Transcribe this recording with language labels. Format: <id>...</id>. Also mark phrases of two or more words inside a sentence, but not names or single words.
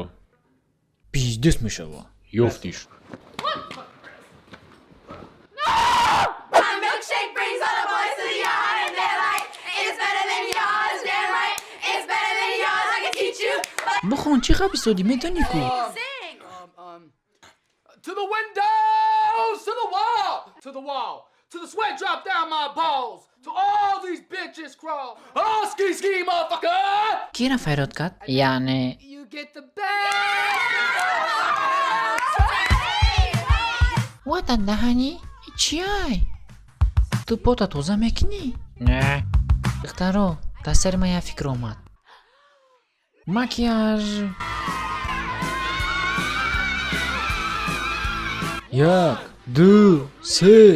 <tg>Пиздец мешава. ёфтиш. Бухон чӣ гап истоди медонӣ ку?</tg> <en>To the windows, to the wall, to the sweat drop down my balls, to all these bitches crawl. Oh, ski, motherfucker!</en> <tg>Кира файрод кард? Яъне</tg> <en>You get the best.</en> <tg>Вата даҳанӣ? Чиай? Ту пота тоза мекунӣ? не. Духтаро, дастари ман як фикр омад. Макияж. Як, ду, се.</tg>